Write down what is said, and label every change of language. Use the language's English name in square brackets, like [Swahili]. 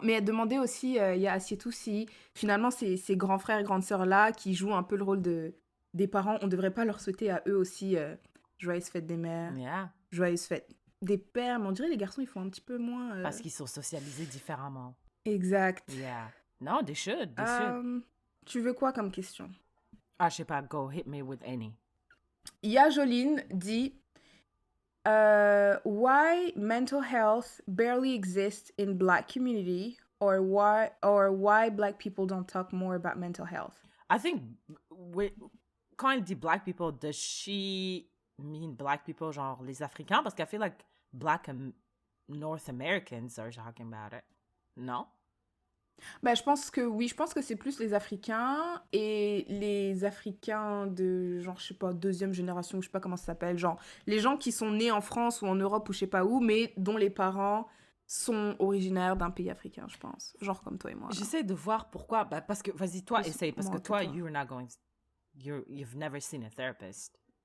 [French] Mais elle demandait aussi, il y a Assietou, si finalement, ces grands frères et grandes sœurs-là qui jouent un peu le rôle des parents, on ne devrait pas leur souhaiter à eux aussi joyeuse fête des mères, [English] Yeah. [French] joyeuse fête des pères. Mais on dirait les garçons, ils font un petit peu moins... Parce qu'ils sont socialisés différemment. Exact. [English] Yeah. Non, they should. [French] Tu veux quoi comme question? Ah, je sais pas, [English] go, hit me with any. [French] Ya Joline dit [English] why mental health barely exists in Black community or why Black people don't talk more about mental health. I think, [French] quand elle dit [English] Black people, does she mean Black people, [French] genre les Africains? Parce qu'elle fait [English] like Black North Americans are talking about it. [French] Non? Ben, je pense que c'est plus les Africains et les Africains de, genre, je sais pas, deuxième génération, je sais pas comment ça s'appelle, genre, les gens qui sont nés en France ou en Europe ou je sais pas où, mais dont les parents sont originaires d'un pays africain, je pense. Genre comme toi et moi. J'essaie de voir pourquoi. Bah, parce que, vas-y, toi, essaye. Parce que toi, toi. [English] you've never seen a therapist.